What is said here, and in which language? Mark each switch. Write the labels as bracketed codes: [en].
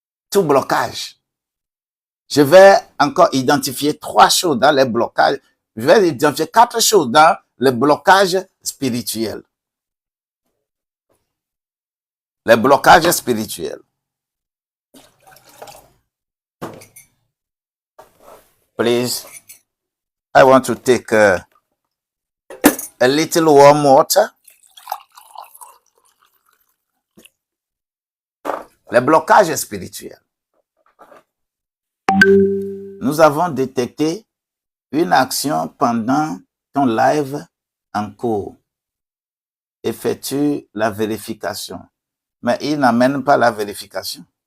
[fr] Tout blocage. Je vais encore identifier 3 choses dans les blocages. Je vais identifier 4 choses dans les blocages spirituels. Les blocages spirituels. [en] Please, I want to take a little warm water. [fr] Les blocages spirituels. Nous avons détecté une action pendant ton live en cours. Effectue la vérification. Mais il n'amène pas la vérification.